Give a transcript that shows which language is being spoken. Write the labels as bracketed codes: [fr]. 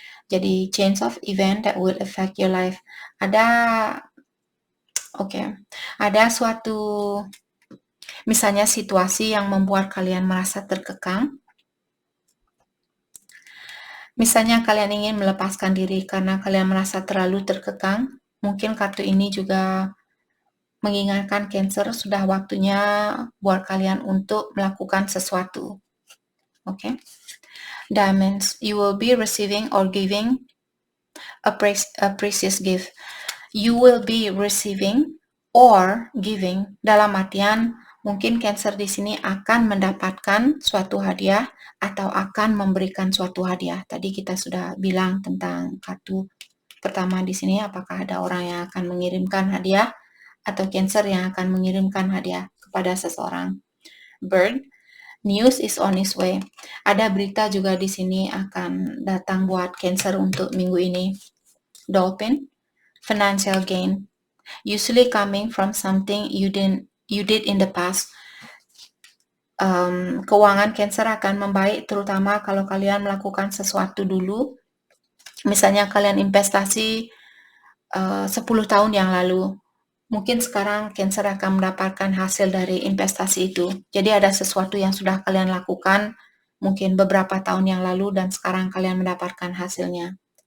[id] Jadi [en] change of event that will affect your life. [id] Ada suatu misalnya situasi yang membuat kalian merasa terkekang. Misalnya kalian ingin melepaskan diri karena kalian merasa terlalu terkekang. Mungkin kartu ini juga mengingatkan Cancer sudah waktunya buat kalian untuk melakukan sesuatu. Oke. [en] Diamonds, you will be receiving or giving a precious gift. You will be receiving or giving, [id] dalam artian mungkin Cancer di sini akan mendapatkan suatu hadiah atau akan memberikan suatu hadiah. Tadi kita sudah bilang tentang kartu pertama di sini, apakah ada orang yang akan mengirimkan hadiah atau Cancer yang akan mengirimkan hadiah kepada seseorang. [en] Bird, news is on its way. [id] Ada berita juga di sini akan datang buat Cancer untuk minggu ini. [en] Dolphin, financial gain, usually coming from something you did in the past. [id] Keuangan Cancer akan membaik, terutama kalau kalian melakukan sesuatu dulu Misalnya kalian investasi 10 tahun yang lalu, mungkin sekarang Cancer akan mendapatkan hasil dari investasi itu. Jadi ada sesuatu yang sudah kalian lakukan mungkin beberapa tahun yang lalu dan sekarang kalian mendapatkan hasilnya.